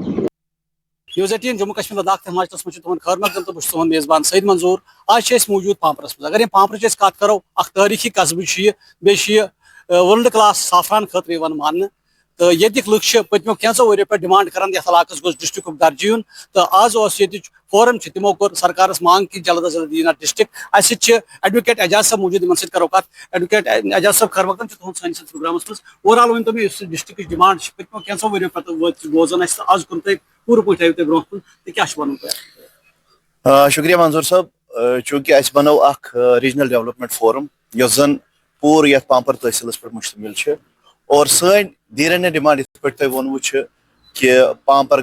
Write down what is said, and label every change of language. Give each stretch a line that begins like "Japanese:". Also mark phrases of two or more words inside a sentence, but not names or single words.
Kashmiri: نیوز 18 جموں کشمیر لداخ تہٕ ہماچلس منٛز چھُ تُہُنٛد خٲر مقدم تہٕ بہٕ چھُس تُہُنٛد میزبان سعید منظوٗر آز چھِ أسۍ موٗجوٗد پامپرس منٛز اگر یِم پامپرٕچ أسۍ کتھ کرو اکھ تٲریٖخی قصبہٕ چھُ یہِ بیٚیہِ چھُ یہِ
English: world class
Kashmiri: سافران خٲطرٕ یِوان ماننہٕ تہٕ ییٚتِکۍ لُکھ چھِ پٔتمیو کینٛژو ؤرۍیو پٮ۪ٹھ ڈِمانڈ کران یتھ علاقس گوٚژھ ڈسٹرکُک درجہٕ یُن تہٕ آز اوس ییٚتِچ فورم چھِ تِمو کوٚر سرکارس مانگ کہِ
Urdu: جلد از جلد
Kashmiri: یِن اتھ ڈسٹرک اسہِ سۭتۍ چھِ ایڈوکیٹ اعجاز صٲب موٗجوٗد یِمن سۭتۍ کرو کتھ ایڈوکیٹ اعجاز صٲب خٲر مقدم چھُ تُہُنٛد سٲنِس پروگرامس منٛز
English: over all
Kashmiri: ؤنۍتو مےٚ یُس ڈسٹرکٕچ ڈِمانڈ چھِ پٔتمیو کینٛژو ؤرۍیو پٮ۪ٹھ بوزان اسہِ آز کوٚر تۄہہِ پوٗرٕ پٲٹھۍ آیِو تُہۍ برونٛہہ کُن تہٕ کیٛاہ چھُ ونُن تۄہہِ شکریہ منظور صٲب چوٗنٛکہِ اَسہِ بنوو اکھ
English: regional development forum
Kashmiri: یۄس زن پوٗرٕ یتھ پامپر تحصیلس پٮ۪ٹھ مُشتمل چھِ اور سٲنۍ دیٖرینہِ ڈِمانڈ یِتھ پٲٹھۍ تۄہہِ ووٚنوُ چھِ کہِ پامپر